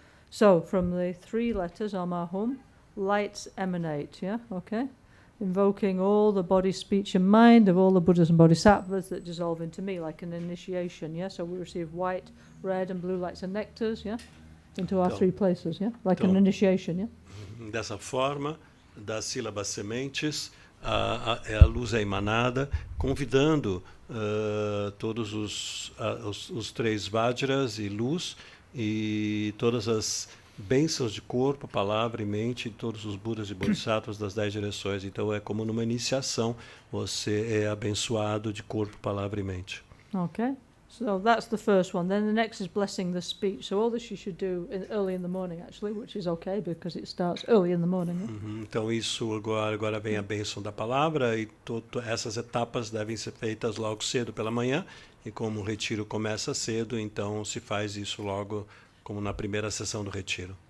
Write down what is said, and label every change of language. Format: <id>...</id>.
<en>So, from the three letters Amahum, lights emanate, yeah? Okay? Invoking all the body, speech, and mind of all the Buddhas and Bodhisattvas that dissolve into me, like an initiation, yeah? So we receive white, red, and blue lights and nectars, yeah? Into our three places, yeah? Like an initiation, yeah?</en> <pt>Dessa forma, das sílabas sementes, a luz é emanada, convidando todos os três Vajras e luz, e todas as bênçãos de corpo, palavra e mente de todos os Budas e Bodhisattvas das 10 direções. Então é como numa iniciação, você é abençoado de corpo, palavra e mente.</pt> <en>Okay, so that's the first one. Then the next is blessing the speech. So all this you should do early in the morning, actually, which is okay because it starts early in the morning. Yeah?</en> <pt>Então isso agora vem a bênção da palavra, e essas etapas devem ser feitas logo cedo pela manhã, e como o retiro começa cedo, então se faz isso logo como na primeira sessão do retiro.</pt>